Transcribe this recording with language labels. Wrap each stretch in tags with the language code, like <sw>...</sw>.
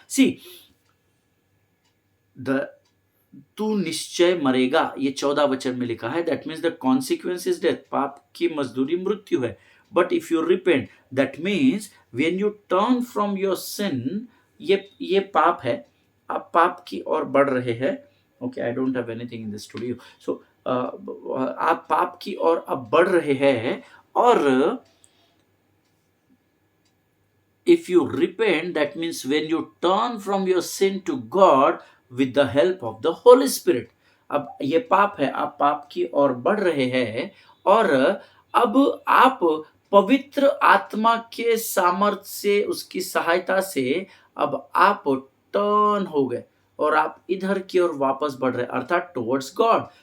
<en>see the</en> <hi>तू निश्चय मरेगा, ये 14 वचन में लिखा है।</hi> <en>That means the consequence is death.</en> <hi>पाप की मजदूरी मृत्यु है।</hi> <en>but if you repent, that means when you turn from your sin,</en> <hi>ये पाप है, आप पाप की ओर बढ़ रहे हैं।</hi> <en>Okay, I don't have anything in this studio.</en> <hi>सो आप पाप की ओर अब बढ़ रहे हैं, और</hi> <en>if you repent, that means when you turn from your sin to God with the help of the Holy Spirit.</en> <hi>अब ये पाप है, आप पाप की ओर बढ़ रहे हैं, और अब आप पवित्र आत्मा के सामर्थ्य से, उसकी सहायता से अब आप टर्न हो गए और आप इधर की ओर वापस बढ़ रहे, अर्थात</hi> <en>Towards God.</en>